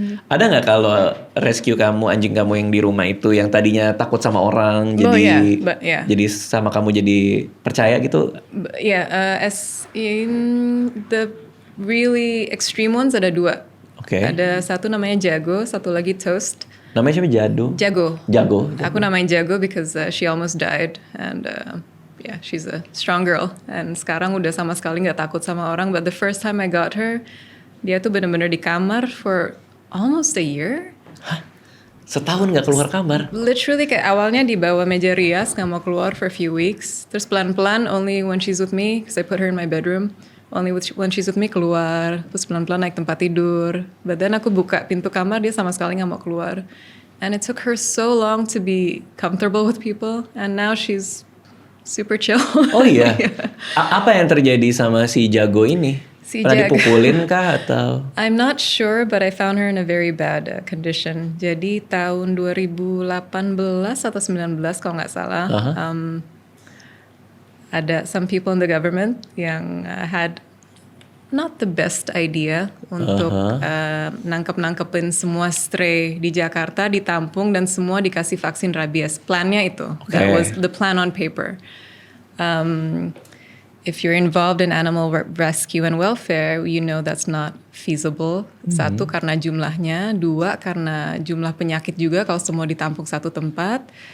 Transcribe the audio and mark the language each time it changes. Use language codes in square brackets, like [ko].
[id] Ada nggak kalau rescue kamu, anjing kamu yang di rumah itu yang tadinya takut sama orang, jadi sama kamu jadi percaya gitu? [en] As in the really extreme ones [id] ada 2. Oke. Ada satu namanya Jago, satu lagi Toast. Namanya siapa? Jago. Aku namain Jago [en] because she almost died and she's a strong girl and [id] sekarang udah sama sekali nggak takut sama orang. [en] But the first time I got her, [id] dia tuh benar-benar di kamar [en] for almost a year. [id] Hah? Setahun nggak keluar kamar? [en] Literally [id] kayak awalnya di bawah meja rias, nggak mau keluar [en] for a few weeks. [id] Terus pelan-pelan [en] only when she's with me, because I put her in my bedroom. Only when she's with me [id] keluar, terus pelan-pelan naik tempat tidur. [en] But then [id] aku buka pintu kamar, dia sama sekali nggak mau keluar. [en] And it took her so long to be comfortable with people, and now she's super chill. [id] Oh iya? Apa yang terjadi sama si Jago ini? Pernah dipukulin kah atau? [en] I'm not sure, but I found her in a very bad condition. [id] Jadi tahun 2018 atau 19 kalau nggak salah, ada [en] some people in the government [id] yang [en] had not the best idea [id] untuk nangkepin semua stray di Jakarta, ditampung dan semua dikasih vaksin rabies. Plannya itu, [en] that was the plan on paper. If you're involved in animal rescue and welfare, you know that's not feasible. [id] 1, karena jumlahnya. 2, karena jumlah penyakit juga kalau semua ditampung satu tempat.